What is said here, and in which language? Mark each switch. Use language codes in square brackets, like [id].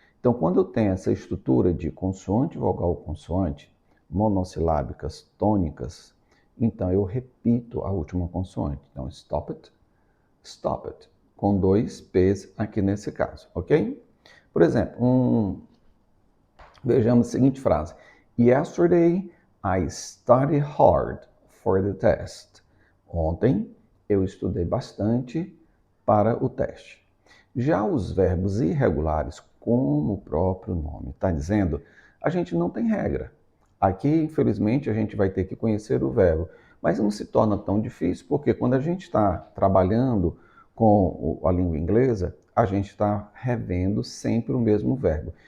[pt] Então, quando eu tenho essa estrutura de consoante, vogal, consoante, monossilábicas, tônicas, então eu repito a última consoante. Então, stop it, com dois P's aqui nesse caso, ok? Por exemplo, vejamos a seguinte frase. [en] Yesterday, I studied hard for the test. [pt] Ontem, eu estudei bastante para o teste. Já os verbos irregulares, como o próprio nome está dizendo, a gente não tem regra. Aqui, infelizmente, a gente vai ter que conhecer o verbo, mas não se torna tão difícil, porque quando a gente está trabalhando com a língua inglesa, a gente está revendo sempre o mesmo verbo.